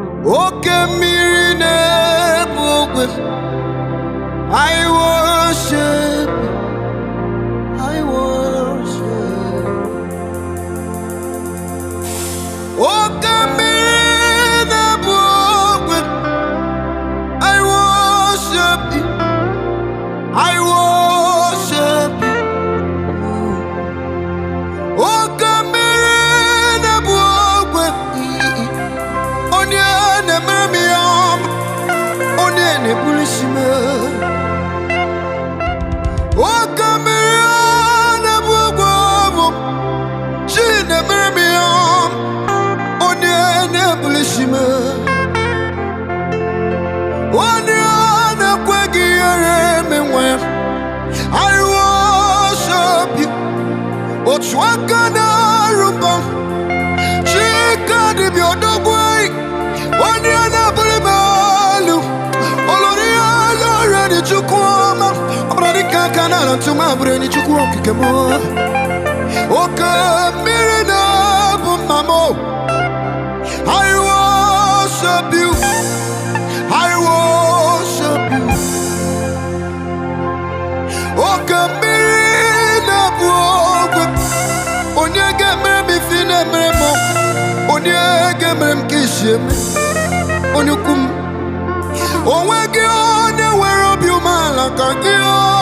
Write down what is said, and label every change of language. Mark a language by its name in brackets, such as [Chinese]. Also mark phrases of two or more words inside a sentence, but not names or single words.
[Igbo] Oke mmiri na-ebu ogwe, [English] I worship you. I worship you. [Igbo] Oke mmiri na-ebu ogwe, [English] I worship you. I worship you. [Igbo] Oke mmiri na-ebu ogwe, onye na-emere m ihe ọma, onye na-ebuli isi m elu. Oke mmiri na-ebu ogwe bụ chi na-emere m ihe ọma, onye na-ebuli isi m elu. Onye na-ekweghị ihere emenwe ya. [English] I worship you. [Igbo] Otu aka na-arụ mbọ, Chika dibịa odogwu, onye na-ebuli m elu. Olori ya lere ni Chukwu ọma, ọ bụrụ dịka aka na ala ntụ m abụrụ enyi Chukwu okike m. Oke mmiri na-ebu mma m, [English] I worship you. I worship you. [Igbo] Oke mmiri na-ebu ogwe, onye ga-emere m ife ị na-emere m? Onye ga-emere m ka isi eme? Onye ukwu m, o nweghị onye nwere obi umeala ka gị, o.